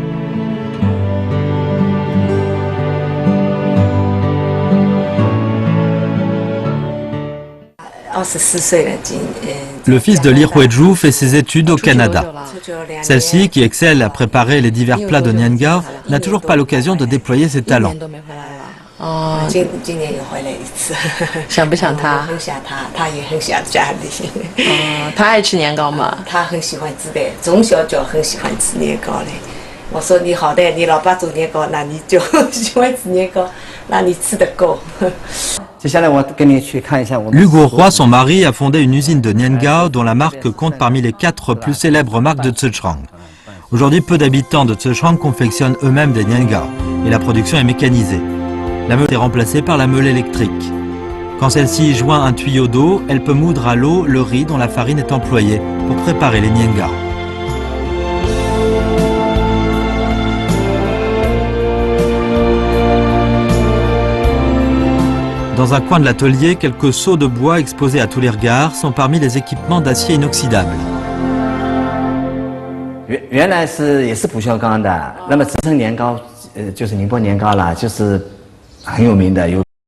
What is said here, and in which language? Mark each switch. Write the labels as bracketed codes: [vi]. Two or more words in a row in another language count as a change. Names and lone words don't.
[fr] Le fils de Li Huizhu fait ses études au Canada. Celle-ci, qui excelle à préparer les divers plats de niangao, n'a toujours pas l'occasion de déployer ses talents. [zh] 今年又回来一次，想不想他？很想他，他也很想家里。他爱吃年糕吗？他很喜欢吃的，从小就很喜欢吃年糕的。我说你好的，你老爸做年糕，那你就喜欢吃年糕，那你吃得够。 [fr] Hugo Roy, son mari, a fondé une usine de niangao dont la marque compte parmi les 4 plus célèbres marques de Zhejiang. Aujourd'hui, peu d'habitants de Zhejiang confectionnent eux-mêmes des niangao et la production est mécanisée. La meule est remplacée par la meule électrique. Quand celle-ci joint un tuyau d'eau, elle peut moudre à l'eau le riz dont la farine est employée pour préparer les niangao. Dans un coin de l'atelier, quelques seaux de bois exposés à tous les regards sont parmi les équipements d'acier inoxydable. [zh] 原来是也是不锈钢的，那么制成年糕，就是宁波年糕啦，就是很有名的有。